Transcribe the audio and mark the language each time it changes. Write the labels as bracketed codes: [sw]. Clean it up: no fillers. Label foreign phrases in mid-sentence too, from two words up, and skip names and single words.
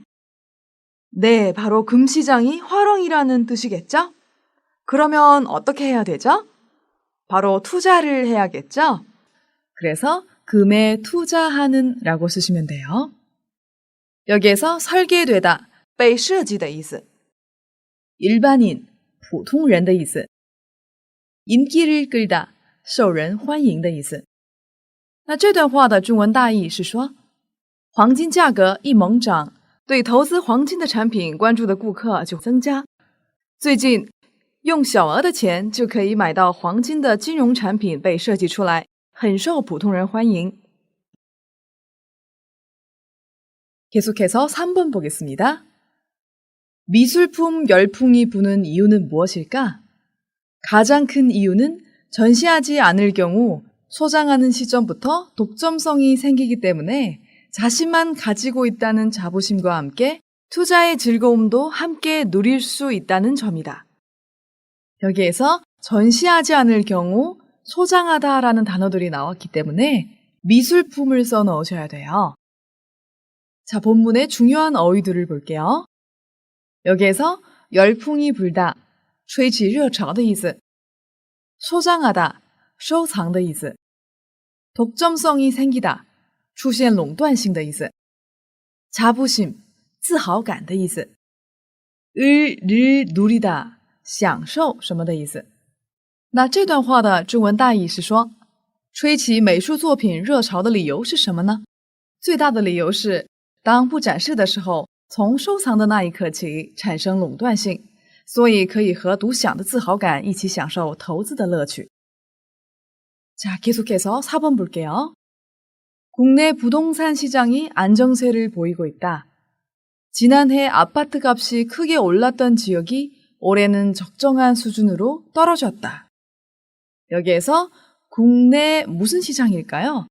[ko] 네, 바로 금시장이 화렁이라는 뜻이겠죠? 그러면 어떻게 해야 되죠? 바로 투자를 해야겠죠? 그래서 금에 투자하는 라고 쓰시면 돼요. 여기에서 설계되다, [zh] 被设计的意思. 일반인, 普通人的意思. [ko] 인기를 끌다, [zh] 受人欢迎的意思. 那这段话的中文大意是说，黄金价格一猛涨，对投资黄金的产品关注的顾客就增加。最近，用小额的钱就可以买到黄金的金融产品被设计出来，很受普通人欢迎。 [ko] 계속해서 3번 보겠습니다. 미술품 열풍이 부는 이유는 무엇일까? 가장 큰 이유는 전시하지 않을 경우 소장하는 시점부터 독점성이 생기기 때문에 자신만 가지고 있다는 자부심과 함께 투자의 즐거움도 함께 누릴 수 있다는 점이다. 여기에서 전시하지 않을 경우 소장하다라는 단어들이 나왔기 때문에 미술품을 써 넣으셔야 돼요. 자, 본문의 중요한 어휘들을 볼게요. 여기에서 열풍이 불다, [zh] 吹起热潮的意思. 소장하다, 收藏的意思. [ko] 독점성이 생기다, [zh] 出现垄断性的意思. 자부심, 自豪感的意思. [ko] 을 누리다, [zh] 享受什么的意思. 那这段话的中文大意是说，吹起美术作品热潮的理由是什么呢？最大的理由是，当不展示的时候，从收藏的那一刻起产生垄断性，所以可以和独享的自豪感一起享受投资的乐趣。 [ko] 자, 계속해서 4번 볼게요. 국내 부동산 시장이 안정세를 보이고 있다. 지난해 아파트 값이 크게 올랐던 지역이 올해는 적정한 수준으로 떨어졌다. 여기에서 국내 무슨 시장일까요?